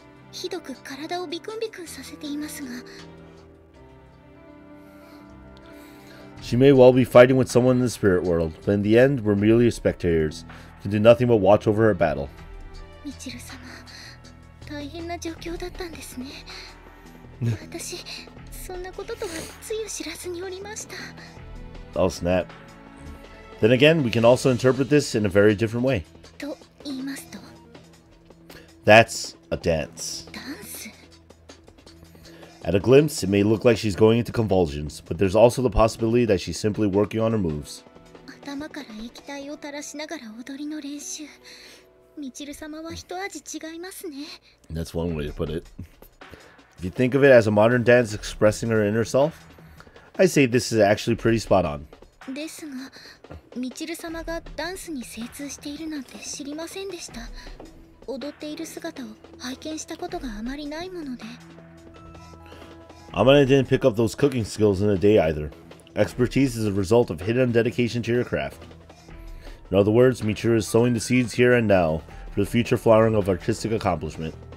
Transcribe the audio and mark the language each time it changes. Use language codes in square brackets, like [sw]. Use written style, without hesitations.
[ja] ひどく体をビクンビクンさせていますが。 [en] She may well be fighting with someone in the spirit world, but in the end, we're merely spectators. We can do nothing but watch over her battle. [ja] ミチル様、大変な状況だったんですね。私、そんなこととはつゆ知らずにおりました。 [en] Oh, snap. Then again, we can also interpret this in a very different way. [ja] と言いますと? [en] That's a dance. [ja] ダンス? [en] At a glimpse, it may look like she's going into convulsions, but there's also the possibility that she's simply working on her moves. [ja] 頭から液体を垂らしながら踊りの練習。ミチル様は一味違いますね。 [en] That's one way to put it. If you think of it as a modern dance expressing her inner self, I say this is actually pretty spot on. [ja] ですが、ミチル様がダンスに精通しているなんて知りませんでした。踊っている姿を拝見したことがあまりないもので。 [en] Amane didn't pick up those cooking skills in a day either. Expertise is a result of hidden dedication to your craft. In other words, Michiru is sowing the seeds here and now for the future flowering of artistic accomplishment.